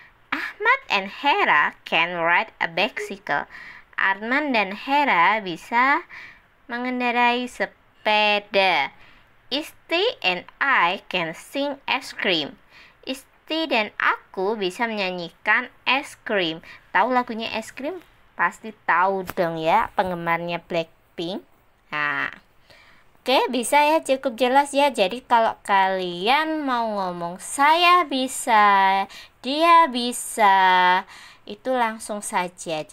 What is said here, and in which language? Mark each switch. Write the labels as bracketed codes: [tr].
[en] Ahmad and Hera can ride a bicycle. [id] Arman dan Hera bisa mengendarai sepeda. [en] Isti and I can sing ice cream. [id] Isti dan aku bisa menyanyikan es krim. Tahu lagunya es krim? Pasti tahu dong ya, penggemarnya Blackpink. Nah, oke, bisa ya, cukup jelas ya. Jadi kalau kalian mau ngomong saya bisa, dia bisa, itu langsung saja.